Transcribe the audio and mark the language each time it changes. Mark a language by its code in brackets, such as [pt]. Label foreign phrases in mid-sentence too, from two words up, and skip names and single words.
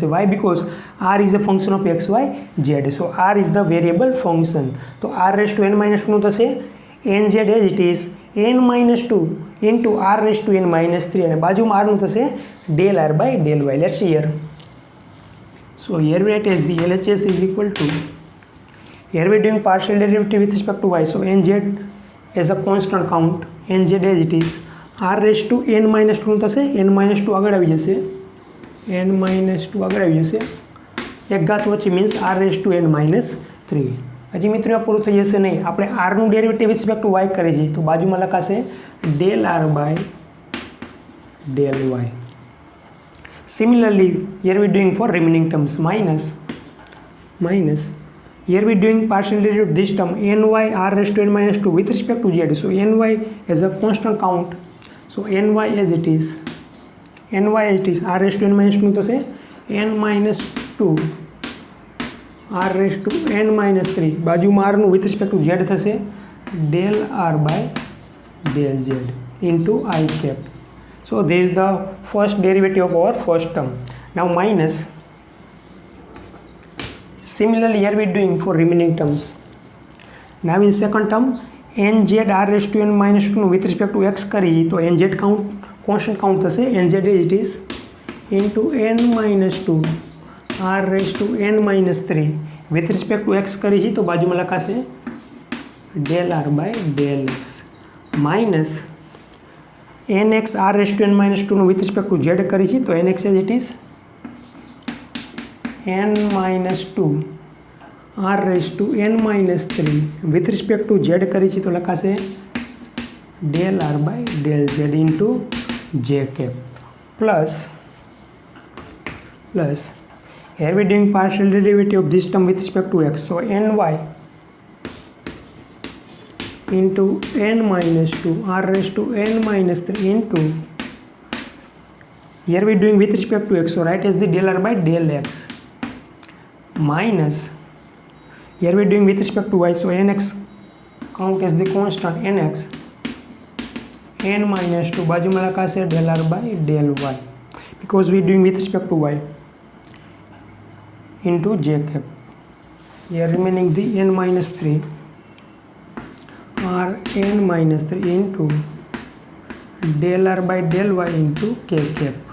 [en] why because r is a function of x y z. so r is the variable function. [gu] તો r⁻n-2 નું થશે NZ [en] as it is [gu] n-2 ઇન્ટુ r⁻n-3 અને બાજુમાં r નું થશે ∂r/∂y. [en] let's see here. so here we write as the LHS is equal to, here we are doing partial derivative with respect to y. So NZ as a constant count, NZ as it is r⁻n-2 [gu] થશે, n-2 આગળ આવી જશે, n-2 આગળ આવી જશે, એક ઘાત વચ્ચે મીન્સ r⁻n-3. હજી મિત્રો આ પૂરું થઈ જશે નહીં, આપણે આરનું [en] derivative with respect to y [gu] કરી છે તો બાજુમાં લખાશે ∂r/∂y. [en] Similarly, here we are doing for remaining terms minus. Here we are doing partial derivative of this term ny r⁻n-2 with respect to z. So ny as a constant count. So ny as it is r⁻n-2 થશે n-2 r⁻n-3 [gu] બાજુમાં r નું [en] with respect to z થશે ∂r/∂z into I cap. So this is the first derivative of our first term. Now minus. Similarly, here we are doing for remaining terms. Now in second term, NZ r⁻n-2 with respect to x [gu] કરી તો [en] NZ count constant count થશે NZ as it is into n-2 r⁻n-3 with respect to x [gu] કરી છે તો બાજુમાં લખાશે [en] ∂r/∂x minus nx r⁻n-2 with respect to z [gu] કરી છે તો [en] nx as it is n-2 r⁻n-3 with respect to z [gu] કરી છે તો લખાશે [en] ∂r/∂z into j cap plus here we are doing partial derivative of this term with respect to x. So ny into n-2 r⁻n-3 into, here we are doing with respect to x, so write as the ∂r/∂x minus, here we are doing with respect to y, so nx count as the constant nx n-2 [gu] બાજુમાં લખાશે [en] ∂r/∂y because we are doing with respect to y into j cap. Here remaining the n-3 r⁻n-3 into ∂r/∂y into k cap.